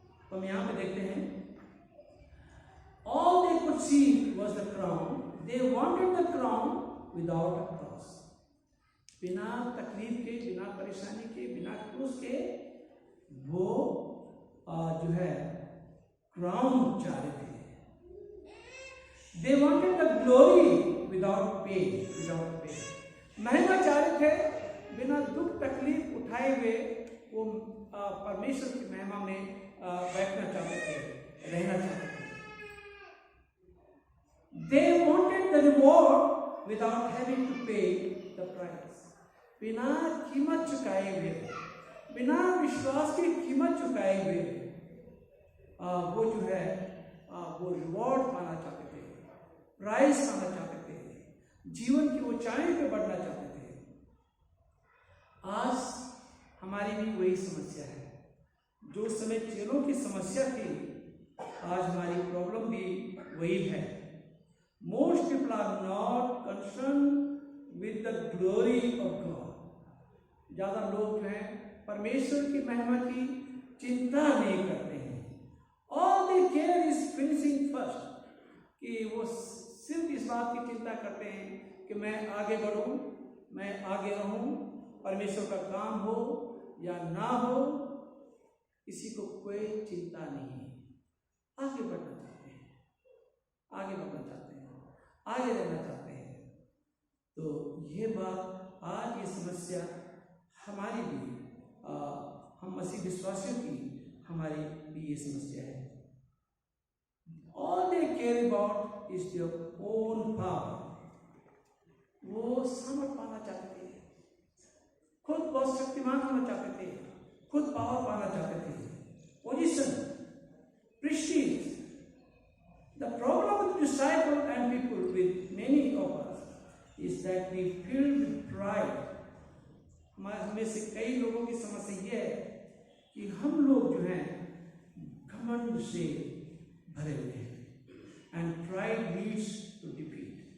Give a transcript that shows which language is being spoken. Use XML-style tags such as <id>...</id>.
<hi>तो हम यहाँ पे देखते हैं</hi> <en>all they could see was the crown. They wanted the crown without a cross.</en> <hi>बिना तकलीफ के, बिना परेशानी के, बिना क्रूस के वो जो है क्राउन चाह रहे थे,</hi> <en>They wanted the glory without pain, without pain.</en> <hi>महिमा चाह रहे थे बिना दुख तकलीफ उठाए हुए वो परमेश्वर की महिमा में बैठना चाहते थे, रहना चाहते थे.</hi> <en>They wanted the reward without having to pay the price.</en> <hi>बिना कीमत चुकाए हुए, बिना विश्वास की कीमत चुकाए हुए वो जो है वो रिवॉर्ड पाना चाहते थे, प्राइज पाना चाहते थे, जीवन की ऊंचाई पे बढ़ना चाहते थे. आज हमारी भी वही समस्या है. जो उस समय चेलों की समस्या थी, आज हमारी प्रॉब्लम भी वही है.</hi> <en>Most people are not concerned with the glory of God.</en> <hi>ज़्यादा लोग जो हैं परमेश्वर की महिमा की चिंता नहीं करते हैं.</hi> <en>All they care is finishing first.</en> <hi>कि वो सिर्फ इस बात की चिंता करते हैं कि मैं आगे बढ़ूं, मैं आगे रहूं, परमेश्वर का काम हो या ना हो, किसी को कोई चिंता नहीं है. आगे बढ़ना चाहते हैं, आगे बढ़ना चाहते हैं, आगे रहना चाहते हैं. तो ये बात आज ये समस्या हमारी भी हम मसीह विश्वासियों की हमारी भी ये समस्या है.</hi> <en>All they care about is their own power.</en> <hi>वो सामर्थ पाना चाहते थे, खुद बहुत शक्तिमान होना चाहते थे, खुद पावर पाना चाहते थे, position, Prestige.</hi> <en>The problem with disciples and people, with many of us, is that we filled with pride.</en> <hi>हमें से कई लोगों की समस्या ये है कि हम लोग जो हैं घमंड से भरे हुए हैं.</hi> <en>And pride leads to defeat.</en>